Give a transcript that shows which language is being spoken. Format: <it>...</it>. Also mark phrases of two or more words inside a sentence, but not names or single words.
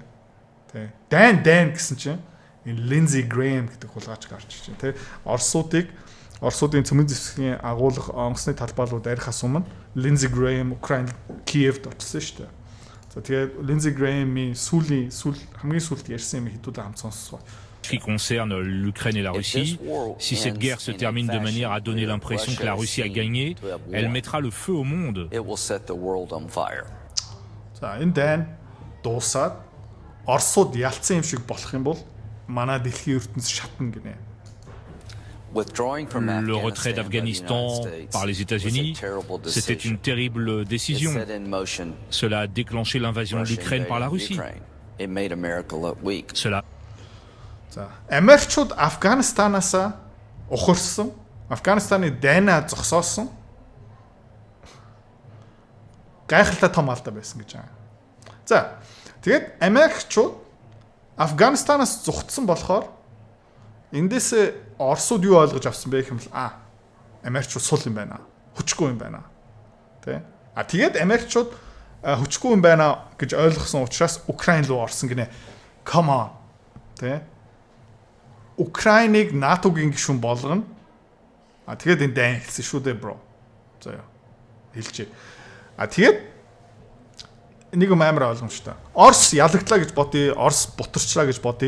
<mn>Тэ. Дайн гэсэн чинь энэ Lindsey Graham гэдэг хулгайч гарч ичээ тэ. Оросуудын цөмөн зэвсгийн агуулга онгоцны талбайлууд арихаас өмнө Lindsey Graham Украин Киевд очсон шүү дээ. За тэгээд Lindsey Graham-ийн хамгийн сүүлд ярьсан юм хэдүүдээ хамт сонсгоо.</mn> <fr>Ce qui concerne l'Ukraine et la Russie, si cette guerre se termine de manière à donner l'impression que la Russie a gagné, elle mettra le feu au monde.</fr> <mn>За энэ дайн дуусаад Оросууд ялцсан юм шиг болох юм бол манай дэлхийн ертөнц шатна гинэ.</mn> <fr>Le retrait d'Afghanistan par les États-Unis, c'était une terrible décision. Cela a déclenché l'invasion de l'Ukraine par la Russie. Cela.</fr> <mn>За, Америкчууд Афганистанаас ухарсан, Афганистаны дайнаа зогсоосон гайхалтай том алдаа байсан гэж байгаа. За, тэгээд Америкчууд Афганистанаас зүгтсэн болохоор эндээс Оросууд юу ойлгож авсан бэ гэхэмэл Америкчууд сул юм байна. Хүчгүй юм байна. Тэ? Тэгээд Америкчууд хүчгүй юм байна гэж ойлгосон учраас Украин руу орсон гинэ.</mn> <en>Come on.</en> <mn>Тэ? Украиныг НАТОгийн гишүүн болгоно. Тэгээд энэ дайн хэлсэн шүү дээ, bro. За яа. Хэлжээ. Тэгээд нэг юм амар ойлгомжтой. Орос ялагдлаа гэж бодъё, Орос бутарчлаа гэж бодъё.</mn>